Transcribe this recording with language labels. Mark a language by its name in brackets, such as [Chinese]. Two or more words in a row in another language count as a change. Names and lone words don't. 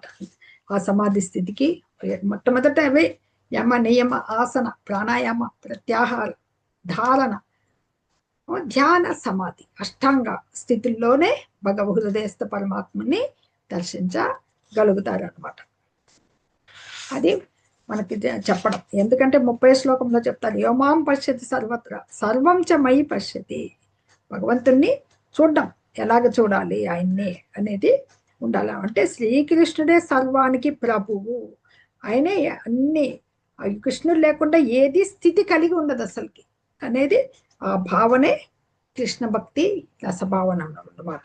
[Telugu] ఆ సమాధి స్థితికి మొట్టమొదట అవే యమ నియమ ఆసన ప్రాణాయామ ప్రత్యాహార ధారణ ధ్యాన సమాధి అష్టాంగ స్థితుల్లోనే హృదయస్థ పరమాత్మని దర్శించగలుగుతారు అనమాట. అది మనకి చెప్పడం. ఎందుకంటే 30 శ్లోకంలో చెప్తారు, [Sanskrit] योमां पश्यति सर्वत्र सर्वं च मयि पश्यति. [Telugu] భగవంతుణ్ణి చూడడం ఎలాగ చూడాలి ఆయన్ని అనేది ఉండాలి. అంటే శ్రీకృష్ణుడే సర్వానికి ప్రభువు, ఆయనే అన్ని. కృష్ణుడు లేకుండా ఏది స్థితి కలిగి ఉండదు అసలుకి అనేది ఆ భావనే కృష్ణ భక్తి రసభావన అన్నమాట.